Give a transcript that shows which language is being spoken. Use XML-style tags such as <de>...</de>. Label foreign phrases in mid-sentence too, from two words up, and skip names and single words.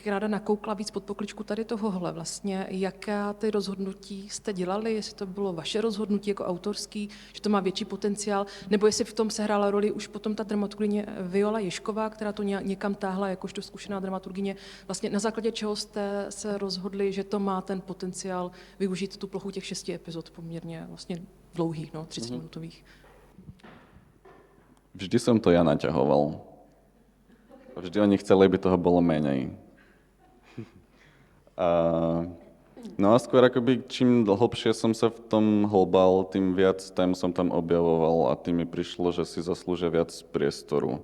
<cs>ráda nakoukla víc pod pokličku tady tohohle vlastně, jaká ty rozhodnutí jste dělali, jestli to bylo vaše rozhodnutí jako autorský, že to má větší potenciál, nebo jestli v tom sehrála roli už potom ta dramaturgyně Viola Ježková, která to někam táhla jakožto zkušená dramaturgyně, vlastně na základě čeho jste se rozhodli, že to má ten potenciál využít tu plochu těch 6 epizod poměrně vlastně dlouhých, 30-minutových.</cs> <sk>Vždy som to ja naťahoval. Vždy oni chceli, aby toho bolo menej. No a skôr akoby čím hlbšie som sa v tom hlbal, tým viac tém som tam objavoval a tým mi prišlo, že si zaslúžia viac priestoru.</sk>